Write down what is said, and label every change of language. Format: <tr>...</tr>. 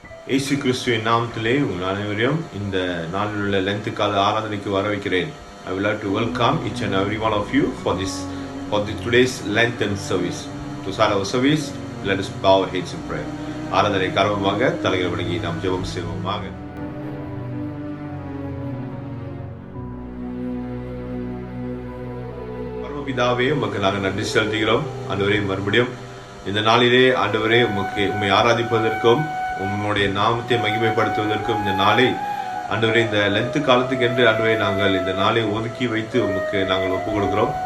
<ta>இயேசு கிறிஸ்துவின் நாமத்திலே உங்கள் அனைவரையும் இந்த நாளில் உள்ள லென்த் கால ஆராதனைக்கு வரவேற்கிறேன்.</ta> <en>I would like to welcome each and every one of you for today's Lenten service. To start our service, let us bow our heads in prayer.</en> <ta>ஆராதனை காரணமாக தலைகளை வணங்கி நாம் ஜெபம் செய்வோமாக. பரமபிதாவே, உமக்கு நாங்கள் நன்றி செலுத்துகிறோம். ஆண்டவரே, மறுபடியும் இந்த நாளிலே ஆண்டவரே உம்மை ஆராதிப்பதற்கும் உம்முடைய நாமத்தை மகிமைப்படுத்துவதற்கும் இந்த நாளை ஆண்டவரே, இந்த லென்த் காலத்துக்கு என்று ஆண்டவரே நாங்கள் இந்த நாளை ஒதுக்கி வைத்து உமக்கு நாங்கள் ஒப்புக் கொடுக்கிறோம்.</ta>